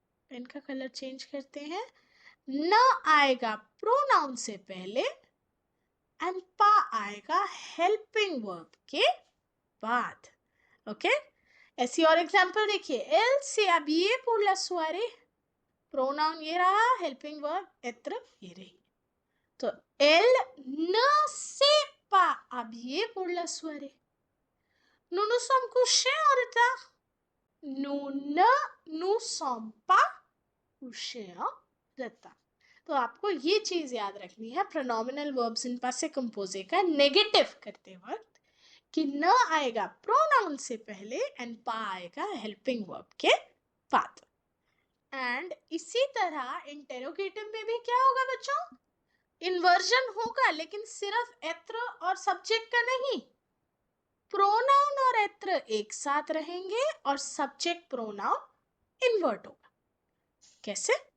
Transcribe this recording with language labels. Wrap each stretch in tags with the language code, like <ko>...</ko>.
<hi>Pen का colour change करते हैं. न आएगा प्रोनाउन से पहले एंड पा आएगा हेल्पिंग वर्ब के बाद. ओके, ऐसी और एग्जाम्पल देखिए, एल से</hi> <fr>habillé pour la soirée,</fr> <hi>pronoun ये रहा, हेल्पिंग वर्ब être ये रही.</hi> <fr>तो elle ne s'est pas habillée pour la soirée. Nous nous sommes couchés en retard. Nous ne nous sommes pas couchés en retard.</fr> <hi>तो आपको ये चीज याद रखनी है प्रोनोमिनल वर्ब्स इन पासे कंपोजे का नेगेटिव करते वक्त कि न आएगा प्रोनाउन से पहले एंड पा आएगा हेल्पिंग वर्ब के बाद. एंड इसी तरह इंटेरोगेटिव में भी क्या होगा बच्चों, इन्वर्जन होगा, लेकिन सिर्फ एत्र और सब्जेक्ट का नहीं, प्रोनाउन और एत्र एक साथ रहेंगे और सब्जेक्ट प्रोनाउन इन्वर्ट होगा. कैसे?</hi>